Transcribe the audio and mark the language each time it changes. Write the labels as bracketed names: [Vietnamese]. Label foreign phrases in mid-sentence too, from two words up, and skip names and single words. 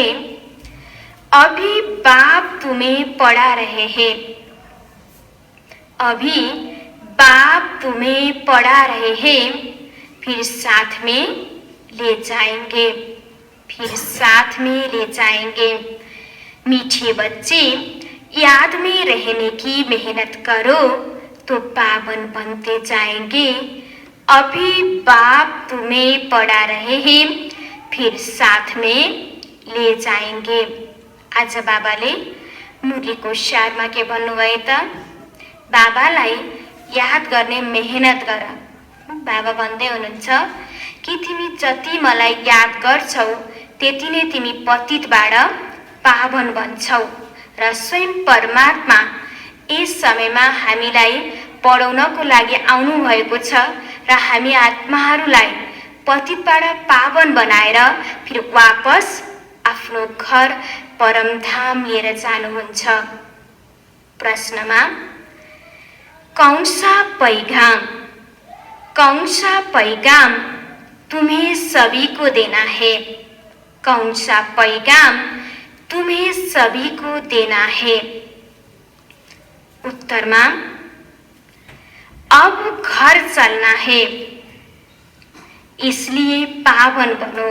[Hindi] अभी बाप तुम्हें पढ़ा रहे हैं, फिर साथ में ले जाएंगे। मीठे बच्चे याद में रहने की मेहनत करो तो पावन बनते जाएंगे। अभी बाप तुम्हें पढ़ा रहे हैं, फिर साथ में ले जाएंगे। [Nepali] आज बाबाले मुरलीको सारमा के भन्नुभयो त बाबालाई याद गर्ने मेहनत गर। बाबा भन्दै हुनुहुन्छ कि तिमी जति मलाई याद गर्छौ त्यति नै तिमी पतितबाट पावन बन्छौ र स्वयं परमात्मा यस समयमा हामीलाई पढाउनको लागि आउनु भएको छ र हामी आत्माहरूलाई पतितबाट पावन बनाएर [Hindi] फिर वापस [Nepali] आफ्नो घर परमधाम लिएर जानुहुन्छ। [Hindi] प्रश्नमा कौन सा पैगाम तुम्हें सभी को देना है? कौन सा पैगाम तुम्हें सभी को देना है? उत्तरमा अब घर चलना है, इसलिए पावन बनो।